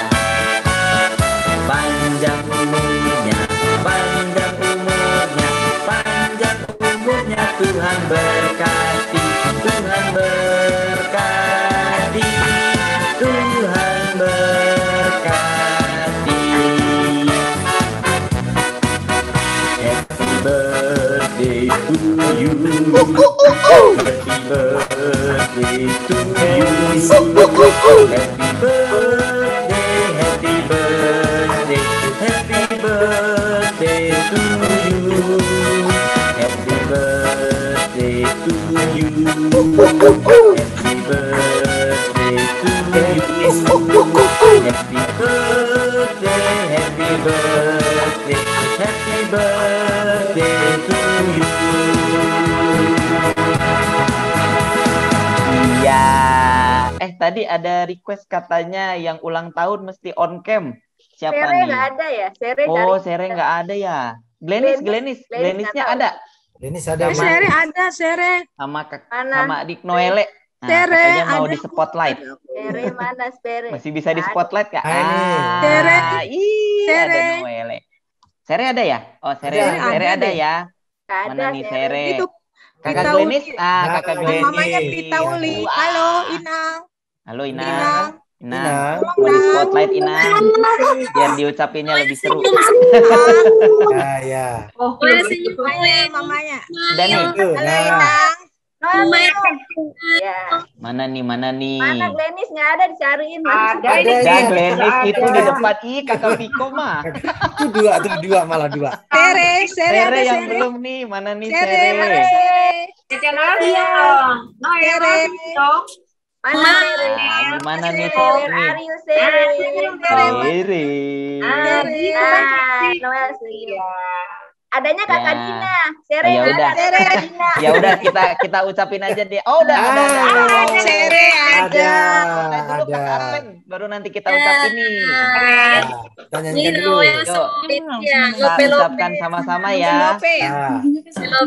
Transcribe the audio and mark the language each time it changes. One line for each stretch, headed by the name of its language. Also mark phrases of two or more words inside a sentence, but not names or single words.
Indonesian: Panjang umurnya, panjang umurnya, panjang umurnya, Tuhan berkati, Tuhan berkati, Tuhan berkati.
English: Happy birthday to you. Happy birthday to you. Happy birthday, happy birthday, happy birthday to you. Happy birthday to you. Happy birthday to you. Happy birthday, happy birthday, happy birthday to you.
Indonesian: Iya. Tadi ada request katanya yang ulang tahun mesti on cam. Siapa Sere nih? nggak ada ya? Sere Oh, cari. Sere nggak ada ya. Glenisnya nggak tahu. ada Glenis ada Sama- Sere ada, Sere. sama Mana? sama adik Noelle. Nah, Sere katanya mau ada. di spotlight. Sere mana Sere? Masih bisa di spotlight Kak? Ah, ini. Sere. Ada Sere. Noelle. Sere ada ya? Oh, Sere Ada. Sere Ada ada deh. ya. Nggak Mana nih Sere. Sere? Itu Kakak Prita Glenis? Uli. Kakak Nah, Glenis. Namanya Prita Uli. Wah. Halo, Inang. Halo Inang. Inang. Inang. Inang. Mau di spotlight Inang. Biar diucapinnya lebih seru. Ya, ya. Mamanya. Udah nih. Itu, Halo, nah. Inang. Ya. Mana nih? Mana nih? Mana Glenis nggak ada dicariin. Ada Masih ini. Dan Ada. Glenis itu di depan. Ih, kakak Viko mah. Itu dua, malah dua. Sere, Sere ada, Sere yang Sere. belum nih. Mana nih Sere, mana Sere? Sere? Channel dong. No, ya Sere. dong. Mana Sere? Nah, gimana nih Sere, Sere? Aryo Sere. Sere. Sere. Nah, Noel Sere. Adanya Kakak Ya. Dina. Sere Oh, ya nggak udah. ada Kakak Dina. Ya udah kita ucapin aja deh. Oh, udah ada. Sere ada. Udah dulu Kak Arlen, baru nanti kita ucapin nih. Nah, kita nyanyikan dulu. Yuk, kita ucapkan sama-sama ya. Lope ya? Nah,